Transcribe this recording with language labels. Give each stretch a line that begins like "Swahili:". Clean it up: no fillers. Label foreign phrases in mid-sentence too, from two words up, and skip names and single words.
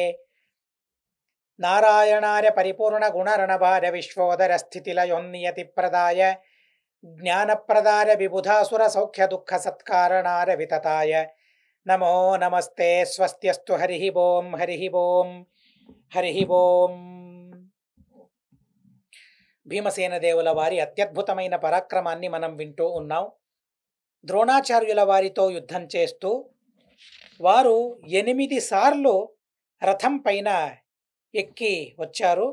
Sanskrit: नारायणार्य परिपूर्णगुणर्णभार्य विश्वोदरस्थितिलयोन्नियतिप्रदाय ज्ञानप्रदाय विबुधासुरसौख्यदुःखसत्कारणाय वितताय नमो नमस्ते। स्वस्त्यस्तु हरिः ओं हरिः ओं हरिः ओं।
Telugu: భీమసేన దేవుల వారి అత్యద్భుతమైన పరాక్రమాన్ని మనం వింటూ ఉన్నాం. ద్రోణాచార్యుల వారితో యుద్ధం చేస్తూ వారు 8 సార్లు రథం పైన ఎక్కి వచ్చారు.